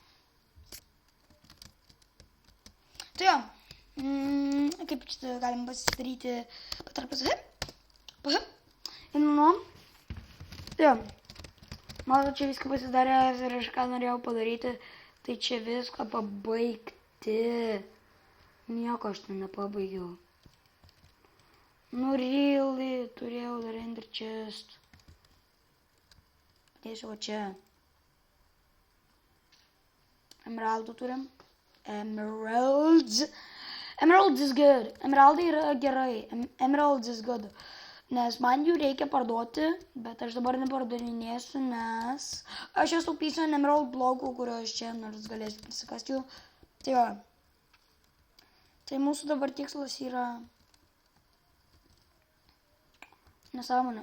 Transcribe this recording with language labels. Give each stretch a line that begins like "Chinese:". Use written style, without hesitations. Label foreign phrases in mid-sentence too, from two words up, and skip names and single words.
Lithuanian: Tai jo, kaip čia galim pasidaryti patarpas ir nu, tai jo, matau, čia viską pasidaręs ir aš ką norėjau padaryti, tai čia viską pabaigti, nieko aš ten nepabaigiau. Nu, really, turėjau dar
English: ender chest,
Lithuanian: padėsiu va čia, emeraldų turim.
English: Emeralds is good.
Lithuanian: Emeraldai yra gerai.
English: Emeralds is good.
Lithuanian: Nes man jų reikia parduoti, bet aš dabar nepardavinėsiu, nes aš esu taupysiu ant emerald blokų, kuriuos čia nors galėsiu prisikasti jų. Tai jo. Tai mūsų dabar tikslas yra nesąmonė.